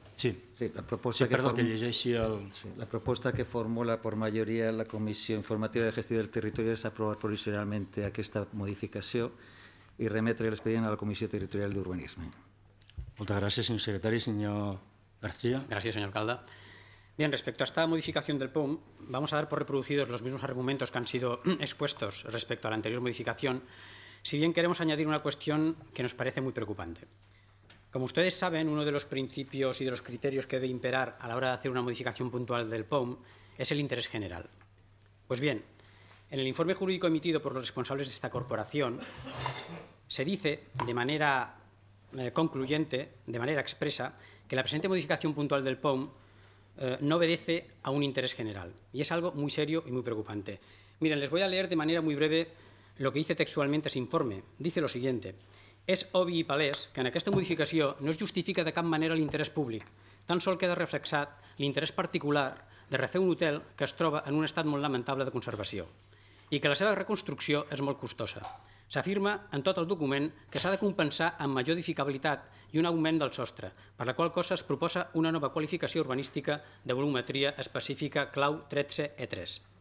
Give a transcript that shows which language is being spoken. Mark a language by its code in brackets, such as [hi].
[ca] Sí, perdó, que llegeixi el... La proposta que formula [es] por mayoría [ca] la Comissió Informativa de Gestió del Territori és aprovar provisionalment aquesta modificació i remetre l'expedient a la Comissió Territorial d'Urbanisme. Moltes gràcies, senyor secretari. Senyor García. Gràcies, senyor alcalde. [es] Bien, respecto a esta modificación del POUM, vamos a dar por reproducidos los mismos argumentos que han sido expuestos respecto a la anterior modificación, si bien queremos añadir una cuestión que nos parece muy preocupante. Como ustedes saben, uno de los principios y de los criterios que debe imperar a la hora de hacer una modificación puntual del POUM es el interés general. Pues bien, en el informe jurídico emitido por los responsables de esta corporación se dice de manera concluyente, de manera expresa, que la presente modificación puntual del POUM no obedece a un interés general. Y es algo muy serio y muy preocupante. Miren, les voy a leer de manera muy breve lo que dice textualment ese informe. Dice lo siguiente. [ca] És obvi i palès que en aquesta modificació no es justifica de cap manera l'interès públic, tan sol queda reflexat l'interès particular de refer un hotel que es troba en un estat molt lamentable de conservació i que la seva reconstrucció és molt costosa. S'afirma en tot el document que s'ha de compensar amb major edificabilitat i un augment del sostre, per la qual cosa es proposa una nova qualificació urbanística de volumetria específica clau 13E3.